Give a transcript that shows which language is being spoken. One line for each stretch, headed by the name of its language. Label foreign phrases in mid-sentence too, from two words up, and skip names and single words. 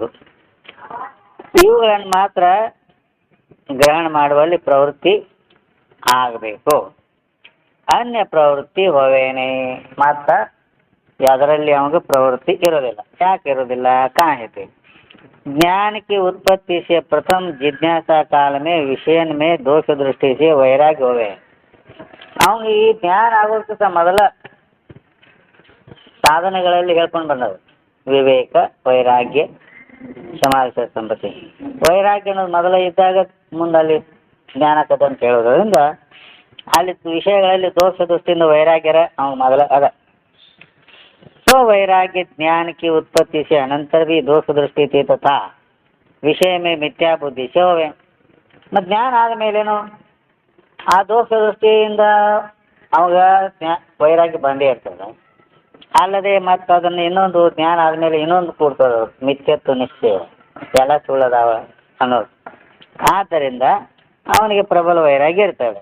Kannada: ಇವುಗಳನ್ನು ಮಾತ್ರ ಗ್ರಹಣ ಮಾಡುವಲ್ಲಿ ಪ್ರವೃತ್ತಿ ಆಗಬೇಕು. ಅನ್ಯ ಪ್ರವೃತ್ತಿ ಹೋವೇನೆ, ಮಾತ್ರ ಅದರಲ್ಲಿ ಅವನಿಗೆ ಪ್ರವೃತ್ತಿ ಇರೋದಿಲ್ಲ. ಯಾಕೆ ಇರೋದಿಲ್ಲ?
Hindi: ಕಾಣಿತೆ ज्ञान की उत्पत्ति से प्रथम जिज्ञासा काल में विषयन में दोष दृष्टि से वैराग्य होवे.
Kannada: ಅವನಿಗೆ ಈ ಜ್ಞಾನ ಆಗೋದಕ್ಕಿಂತ ಮೊದಲ ಸಾಧನೆಗಳಲ್ಲಿ ಹೇಳ್ಕೊಂಡು ಬಂದವು ವಿವೇಕ, ವೈರಾಗ್ಯ, ಸಮಾವೇಶ ಸಂಪತ್ತಿ. ವೈರಾಗ್ಯ ಅನ್ನೋದು ಮೊದಲ ಇದ್ದಾಗ ಮುಂದಲ್ಲಿ ಜ್ಞಾನ ಕಥೆ ಅಂತ ಹೇಳೋದ್ರಿಂದ ಅಲ್ಲಿ ವಿಷಯಗಳಲ್ಲಿ ದೋಷ ದೃಷ್ಟಿಯಿಂದ ವೈರಾಗ್ಯರ ಅವನು ಮೊದಲ ಅದ.
Hindi: तो वैराग्य ज्ञान की उत्पत्ति से अनंतर भी दोष दृष्टि थी तथा विषय में मिथ्या बुद्धि से होवे.
Kannada: ಮತ್ತು ಜ್ಞಾನ ಆದಮೇಲೇನು ಆ ದೋಷ ದೃಷ್ಟಿಯಿಂದ ಅವಾಗ ವೈರಾಗ್ಯ ಬಂದೇ ಇರ್ತದೆ. ಅಲ್ಲದೆ ಮತ್ತು ಅದನ್ನು ಇನ್ನೊಂದು ಜ್ಞಾನ ಆದಮೇಲೆ ಇನ್ನೊಂದು ಕೂಡ್ತದೆ, ಮಿಥ್ಯತ್ವ ನಿಶ್ಚಯ, ಎಲ್ಲ ಸುಳ್ಳದಾವ ಅನ್ನೋದು. ಆದ್ದರಿಂದ ಅವನಿಗೆ ಪ್ರಬಲ ವೈರಾಗ್ಯ ಇರ್ತದೆ.